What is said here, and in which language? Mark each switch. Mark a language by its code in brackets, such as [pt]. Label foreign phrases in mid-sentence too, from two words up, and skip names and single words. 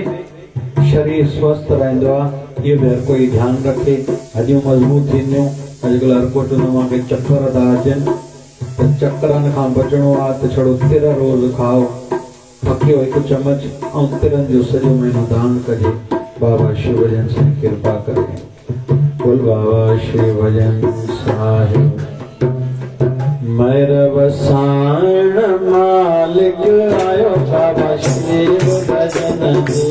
[sd] शरीर स्वस्थ रहंदो आहे इहो बि हर कोई ध्यानु रखे हॾियूं मज़बूत थींदियूं अॼुकल्ह हर कोट मांखे चक्कर था अचनि त चक्करनि खां बचणो आहे त छड़ो तिर रोज़ खाओ फकियो 1 चमच ऐं तिरनि जो सॼो महीनो दान कजे बाबा शिव भजन सां कृपा करे बोल बाबा शिव भजन साहिब मेर वसाण मालिक आयो बाबा शिव भजन